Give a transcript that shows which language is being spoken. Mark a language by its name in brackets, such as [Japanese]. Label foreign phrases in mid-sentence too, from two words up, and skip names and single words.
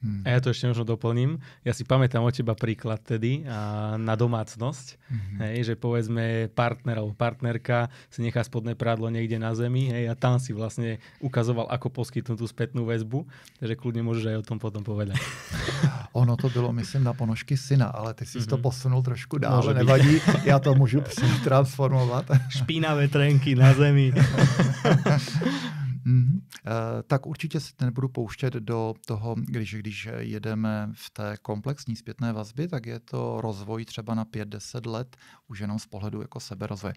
[Slovak] A ja to ešte možno doplním. Ja si pamätám od teba príklad tedy na domácnosť, hej, že povedzme partnerka si nechá spodné prádlo niekde na zemi, hej, a tam si vlastne ukazoval, ako poskytnúť tú spätnú väzbu, takže kľudne môžeš aj o tom potom povedať. [Czech] Ono to bylo, myslím, na ponožky syna, ale ty jsi to posunul trošku dál, nevadí, já to můžu transformovat. Špínavé trenky na zemi. Tak určitě se nebudu pouštět do toho, když jedeme v té komplexní zpětné vazbě, tak je to rozvoj třeba na 5-10 let, už jenom z pohledu jako seberozvoje.